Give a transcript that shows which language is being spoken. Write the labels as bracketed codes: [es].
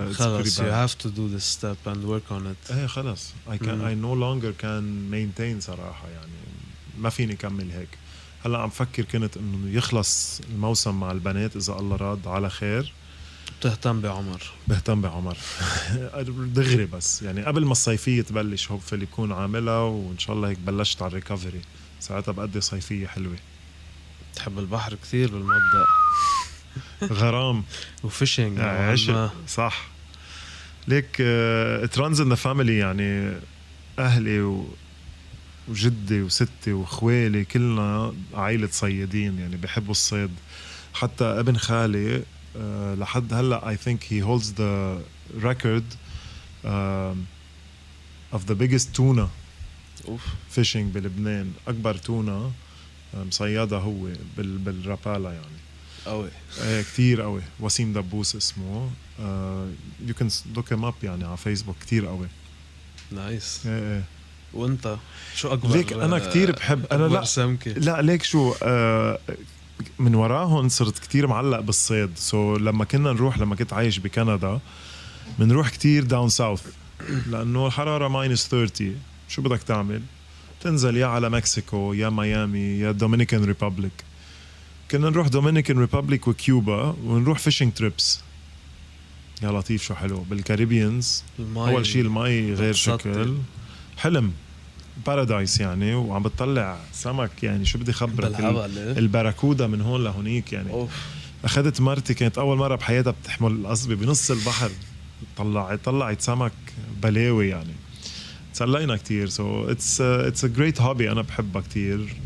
[ar] خلاص [en] you have to do this step and work on it. [ar] ايه خلاص [en] I no longer can maintain [ar] صراحة يعني ما فيني كمل هيك. هلا عم فكر كنت انه يخلص الموسم مع البنات اذا الله راد على خير. بهتم بعمر دغري بس يعني قبل ما الصيفية تبلش هوبفلي يكون عاملها وإن شاء الله هيك بلشت على الريكفري ساعتها بقضي صيفية حلوة. تحب البحر كثير بالمبدأ. غرام [en] وفيشنج [ar] عشق صح ليك [en] it runs in the family [ar] يعني أهلي وجدي وستي وخوالي كلنا عائلة صيادين يعني بيحبوا الصيد. حتى ابن خالي لحد هلا [en] I think he holds the record of the biggest tuna fishing بلبنان. [ar] أكبر تونة مصيادة هو بالرابالة يعني قوي كتير قوي. وسيم دبوس اسمه [en] you can look him up [ar] يعني على فيسبوك كتير قوي. نايس وانت شو أكبر ليك أنا كتير بحب أنا لا ليك شو من وراهن صرت كتير معلق بالصيد. لما كنت عايش بكندا منروح كتير داون ساوث لأنه الحرارة -30 شو بدك تعمل تنزل يا على مكسيكو يا ميامي يا دومينيكان ريبابليك. كنا نروح دومينيكان ريبابليك وكيوبا ونروح فيشنج تريبس. يا لطيف شو حلو بالكاريبيانز. أول شيء المي غير شكل حلم بارادايس يعني وعم بتطلع سمك يعني شو بدي خبرك الباراكودا من هون لهونيك يعني أخذت مرتي كانت أول مرة بحياتها بتحمل القصبة بنص البحر طلعت سمك بلاوي يعني تسلينا كتير. [en] it's a great hobby [ar] أنا بحبها كتير.